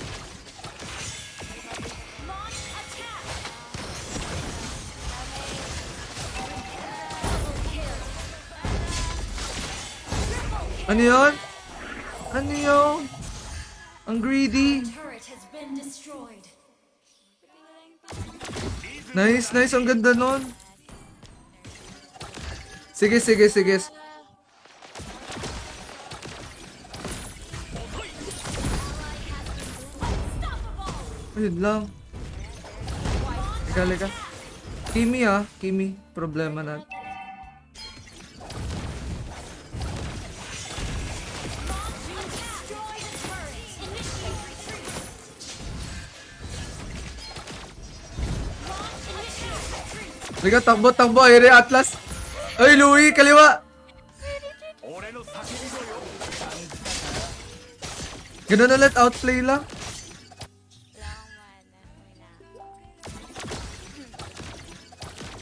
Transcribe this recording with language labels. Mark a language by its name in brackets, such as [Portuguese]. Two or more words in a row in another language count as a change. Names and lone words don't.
[English] Launch attack. [Filipino] Ano yun? Ano yun? Ang greedy. [English] Turret has been destroyed. Nice. [Filipino] Ang ganda nun. Sige. Unstoppable. Ayun lang. Lika. Kimi, problema na. [English] Destroy the turret. Initiate retreat. Launch attack. Retreat. [Filipino] Lika, takbo. Ayun yung Atlas. Ay, Louie, kaliwa. [Japanese] 俺の叫び声を感じたか？ [Filipino] Ganun ulit, outplay lang. Wala akong mana.